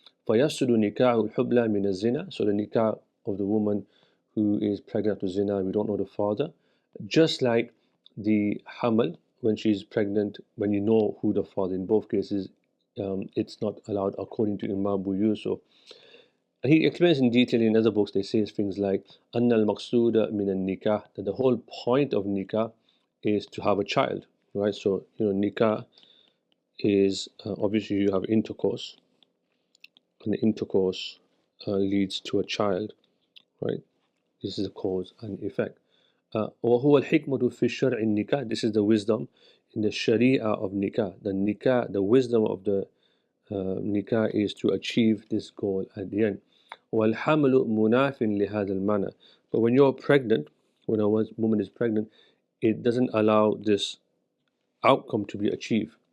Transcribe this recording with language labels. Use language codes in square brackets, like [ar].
[ar] فيسد نكاح الحبلى من الزنا. [en] So the nikah of the woman who is pregnant with zina, we don't know the father. Just like the hamal, when she's pregnant, when you know who the father, in both cases, it's not allowed according to Imam Abu Yusuf. And he explains in detail in other books. They say things like [ar] أن المقصود من النكاح, [en] that the whole point of nikah is to have a child, right? So nikah is obviously you have intercourse, and the intercourse leads to a child, right? This is a cause and effect. [ar] وهو الحكمة في الشرع النكاح. [en] This is the wisdom in the sharia of nikah. The nikah, the wisdom of the nikah is to achieve this goal at the end. [ar] وَالْحَمْلُ مُنَافٍ لِهَذَا الْمَنَى. [en] But when you're pregnant, when a woman is pregnant, it doesn't allow this outcome to be achieved.